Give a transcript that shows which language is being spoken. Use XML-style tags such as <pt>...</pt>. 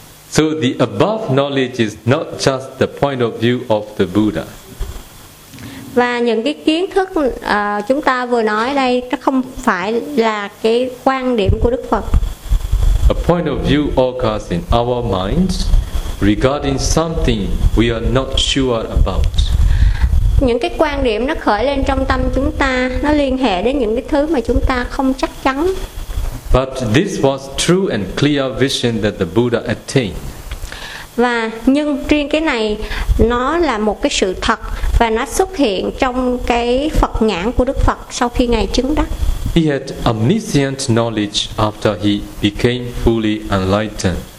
<en>So the above knowledge is not just the point of view of the Buddha.</en> <vi>Và những cái kiến thức chúng ta vừa nói đây nó không phải là cái quan điểm của Đức Phật.</vi> <en>A point of view occurs in our minds regarding something we are not sure about.</en> <vi>Những cái quan điểm nó khởi lên trong tâm chúng ta, nó liên hệ đến những cái thứ mà chúng ta không chắc chắn.</vi> <en>But this was true and clear vision that the Buddha attained.</en> <vi>Và nhưng riêng cái này nó là một cái sự thật và nó xuất hiện trong cái Phật nhãn của Đức Phật sau khi ngài chứng đắc.</vi> <en>He had omniscient knowledge after he became fully enlightened.</en>